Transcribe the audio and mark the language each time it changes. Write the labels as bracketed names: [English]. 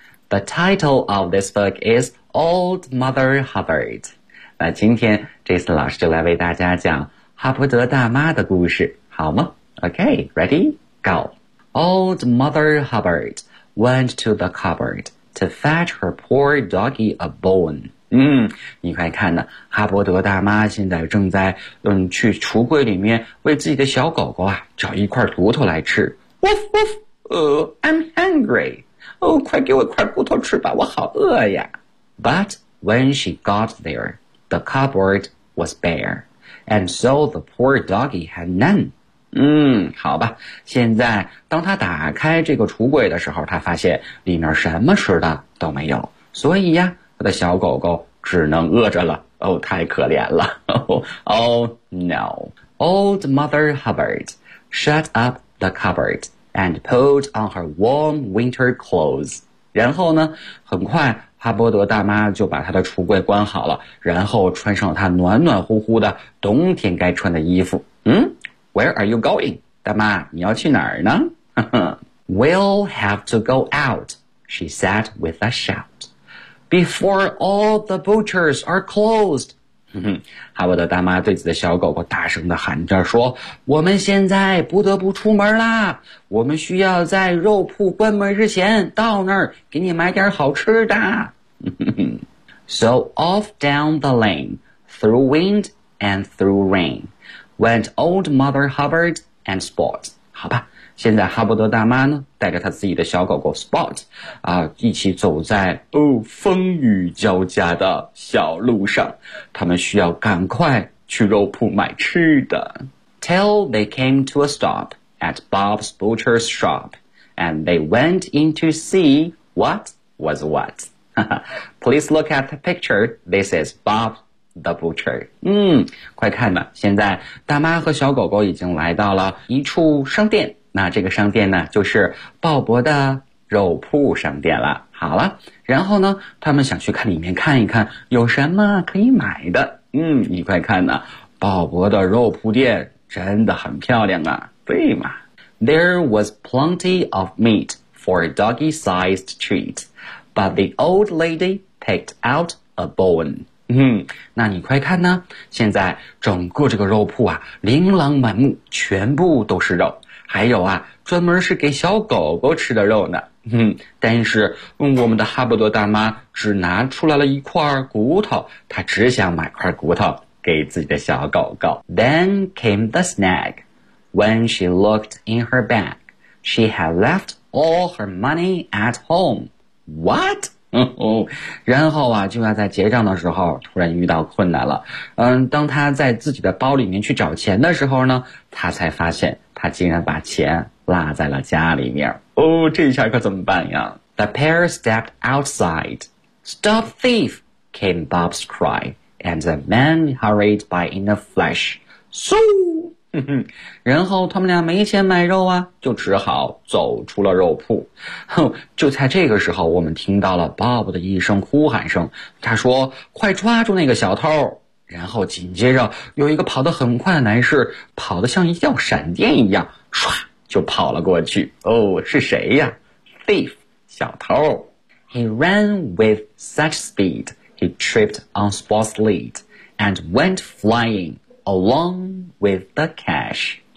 [English] The title of this book is Old Mother Hubbard. [Chinese] 那今天这次老师就来为大家讲哈伯德大妈的故事，好吗？ [English] Okay, ready? Go. Old Mother Hubbard went to the cupboard to fetch her poor doggy a bone. [Chinese] 你快看呢，哈伯德大妈现在正在去橱柜里面为自己的小狗狗啊找一块骨头来吃。 Woof, woof, I'm hungry. 哦，快给我一块骨头吃吧，我好饿呀。 [English] But when she got there, the cupboard was bare, and so the poor doggy had none. [Chinese] 好吧，现在当他打开这个橱柜的时候，他发现里面什么吃的都没有，所以呀他的小狗狗只能饿着了。哦，太可怜了。 Oh no. [English] Old Mother Hubbard shut up the cupboard and pulled on her warm winter clothes. [Chinese] 然后呢，很快哈伯德大妈就把他的橱柜关好了，然后穿上他暖暖乎乎的冬天该穿的衣服。 Where are you going? 大妈，你要去哪儿呢？ [English] We'll have to go out, she said with a shout. Before all the butchers are closed. [Chinese] 哈伯德大妈对自己的小狗狗大声地喊着说，我们现在不得不出门啦。我们需要在肉铺关门之前到那儿给你买点好吃的。 [English] So off down the lane, through wind and through rain,went Old Mother Hubbard and Spot. [Chinese] 好吧，现在哈伯德大妈呢带着她自己的小狗狗 Spot 啊，一起走在风雨交加的小路上，他们需要赶快去肉铺买吃的。 [English] Till they came to a stop at Bob's Butcher's shop and they went in to see what was what. Please look at the picture. This is Bob's. The butcher. [Chinese] 快看吧，现在大妈和小狗狗已经来到了一处商店，那这个商店呢就是鲍勃的肉铺商店了。好了，然后呢他们想去看里面看一看有什么可以买的。你快看呢，鲍勃的肉铺店真的很漂亮啊，对吗？ [English] There was plenty of meat for a doggy sized treat, but the old lady picked out a bone. [Chinese] 那你快看呢，现在整个这个肉铺啊琳琅满目，全部都是肉，还有啊专门是给小狗狗吃的肉呢。但是我们的哈伯德大妈只拿出来了一块骨头，她只想买块骨头给自己的小狗狗。 [English] Then came the snag. When she looked in her bag, she had left all her money at home. What? [Chinese] 然后啊就要在结账的时候突然遇到困难了。当他在自己的包里面去找钱的时候呢，他才发现他竟然把钱落在了家里面。这一下可怎么办呀？ The pair stepped outside. [English] Stop thief, came Bob's cry, and the man hurried by in a flash. [Chinese] So, 然后他们俩没钱买肉啊，就只好走出了肉铺。就在这个时候，我们听到了 Bob 的一声呼喊声，他说快抓住那个小偷，然后紧接着有一个跑得很快的男士跑得像一道闪电一样唰就跑了过去。是谁呀？Thief, 小偷。 [English] He ran with such speed he tripped on Spot's lead and went flyingalong with the cash.